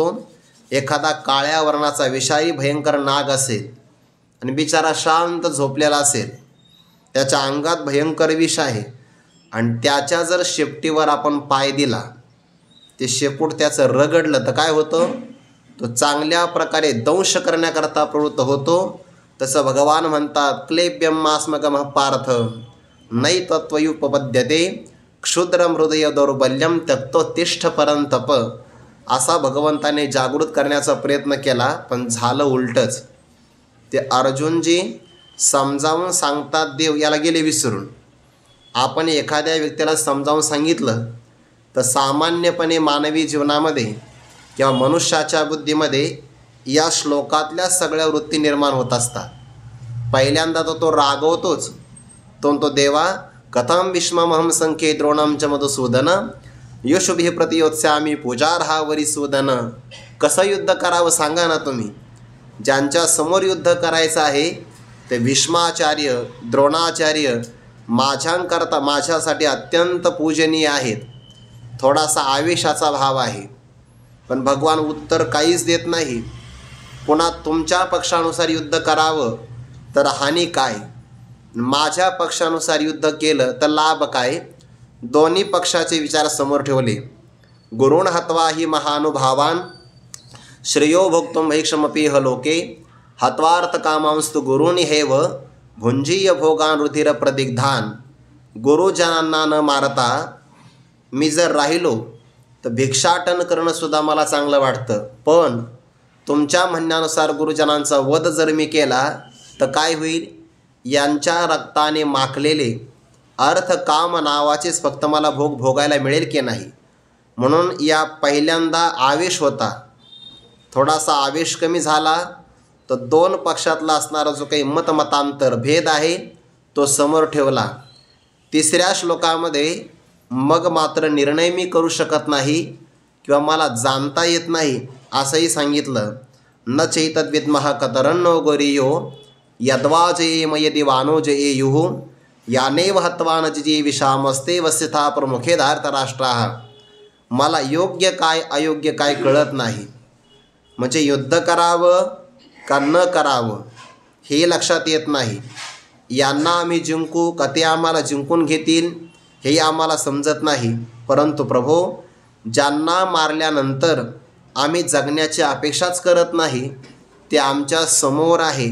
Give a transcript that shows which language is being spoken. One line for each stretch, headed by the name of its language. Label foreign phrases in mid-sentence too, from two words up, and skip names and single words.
Marathi: एखादा काळ्या वर्णाचा विषारी भयंकर नाग असेल आणि बिचारा शांत झोपलेला असेल, त्याच्या अंगात भयंकर विष आहे आणि त्याच्या जर शेपटीवर आपण पाय दिला, ते शेपूट त्याचं रगडलं तर काय होतं? तो चांगल्या प्रकारे दंश करण्याकरता प्रवृत्त होतो. तसं भगवान म्हणतात,
Sanskrit: क्लेब्यम मास्मगमः पार्थ नै तत्त्वयुपपद्यते क्षुद्रम हृदय दौर्बल्यम त्यक्तोत्तिष्ठ परंतप.
Marathi: असा भगवंताने जागृत करण्याचा प्रयत्न केला, पण झालं उलटंच. ते अर्जुनजी समजावून सांगतात देव, याला गेले विसरून. आपण एखाद्या व्यक्तीला समजावून सांगितलं तर सामान्यपणे मानवी जीवनामध्ये किंवा मनुष्याच्या बुद्धीमध्ये या श्लोकातल्या सगळ्या वृत्ती निर्माण होत असतात. पहिल्यांदा तो रागवतोच.
Sanskrit: तो देवा कथम विश्वमहम संख्ये द्रोणम च मधुसूदन यशुभिः प्रतियोत्स्यामी पूजार्हा वरिसूदन.
Marathi: कसं युद्ध करावं सांगा ना तुम्ही. ज्यांच्या समोर युद्ध करायचं आहे ते भीष्माचार्य, द्रोणाचार्य माझ्यासाठी अत्यंत पूजनीय आहेत. थोडासा आवेशाचा भाव आहे, पण भगवान उत्तर काहीच देत नाही. पुन्हा तुमच्या पक्षानुसार युद्ध करावं तर हानी काय, माझ्या पक्षानुसार युद्ध केलं तर लाभ काय. दोन्ही पक्षाचे विचार समोर ठेवले.
Sanskrit: गुरुण हत्वा ही महानुभावान श्रेयो भोक्तुम भैक्षमपीह लोके हत्वार्थ कामांस्तु गुरुनी हेव भुंजीय भोगान रुधिर प्रदिग्धान.
Marathi: गुरुजनांना न मारता मी जर राहिलो तर भिक्षाटन करणंसुद्धा मला चांगलं वाटतं, पण तुमच्या म्हणण्यानुसार गुरुजनांचा वध जर मी केला तर काय होईल? यांच्या रक्ताने माखलेले अर्थ काम नावाचेच फक्त मला भोगायला मिळेल की नाही. म्हणून या पहिल्यांदा आवेश होता. थोडासा आवेश कमी झाला तर दोन पक्षातला असणारा जो काही मतांतर भेद आहे तो समोर ठेवला. तिसऱ्या श्लोकामध्ये मग मात्र निर्णय मी करू शकत नाही किंवा मला जाणता येत नाही असंही सांगितलं.
Sanskrit: न चैतद्विद्मः कतरन्नो गोरियो यद्वाजयेम यदि वानोजयेयुः यानेव हत्वा न जिजीविषामस्ते वस्यथा प्रमुखे धार्तराष्ट्राः.
Marathi: मला योग्य काय अयोग्य काय कळत नाही. म्हणजे युद्ध करावं का न करावं हे लक्षात येत नाही. यांना आम्ही जिंकू का ते आम्हाला जिंकून घेतील हेही आम्हाला समजत नाही. परंतु प्रभो, ज्यांना मारल्यानंतर आम्ही जगण्याची अपेक्षाच करत नाही ते आमच्या समोर आहे.